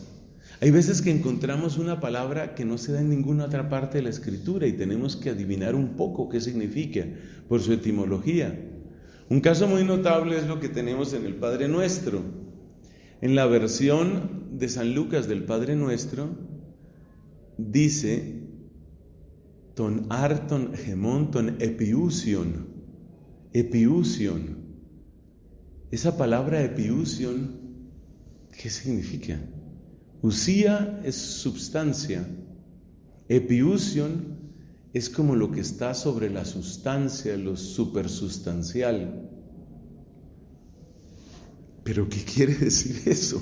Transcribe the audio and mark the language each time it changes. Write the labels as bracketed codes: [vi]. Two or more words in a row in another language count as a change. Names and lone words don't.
[es] Hay veces que encontramos una palabra que no se da en ninguna otra parte de la Escritura y tenemos que adivinar un poco qué significa por su etimología. Un caso muy notable es lo que tenemos en el Padre Nuestro. En la versión de San Lucas del Padre Nuestro dice [el] τὸν ἄρτον ἡμῶν τὸν ἐπιούσιον. [es] Epiusion. Esa palabra epiusion, ¿qué significa? Usía es substancia. Epiusion es como lo que está sobre la sustancia, lo supersustancial. ¿Pero qué quiere decir eso?